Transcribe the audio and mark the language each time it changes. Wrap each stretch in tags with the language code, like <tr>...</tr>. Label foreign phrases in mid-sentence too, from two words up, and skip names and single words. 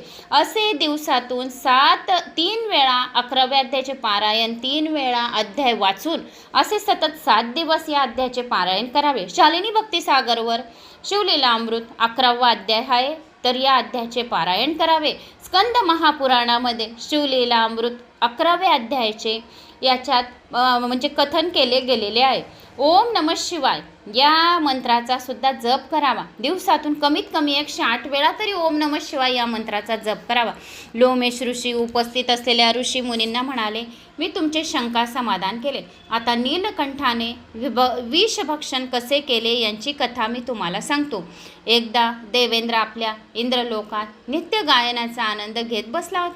<mr>असे दिवसातून 3 वेळा 11व्या अध्यायाचे पारायण 3 वेळा अध्याय वाचून असे सतत 7 दिवस या अध्यायाचे पारायण करावे. शालिनी भक्तिसागरवर शिवलीला अमृत 11वा अध्याय आहे तर या अध्यायाचे पारायण करावे. स्कंद महापुराणामध्ये शिवलीला अमृत 11व्या अध्यायाचे याच्यात म्हणजे कथन केले गेलेले आहे.</mr> <sa>ओम नमः शिवाय</sa> <mr>या मंत्राचा सुद्धा जप करावा. दिवसातून कमीत कमी 108 वेळा तरी</mr> <sa>ओम नमः शिवाय</sa> <mr>या मंत्राचा जप करावा. लोमेश ऋषी उपस्थित असलेल्या ऋषी मुनींना म्हणाले, मी तुमचे शंका समाधान केले. आता नीलकंठाने विषभक्षण कसे केले यांची कथा मी तुम्हाला सांगतो. एकदा देवेंद्र आपल्या इंद्रलोकात नित्य गायनाचा आनंद घेत बसला होता.</mr>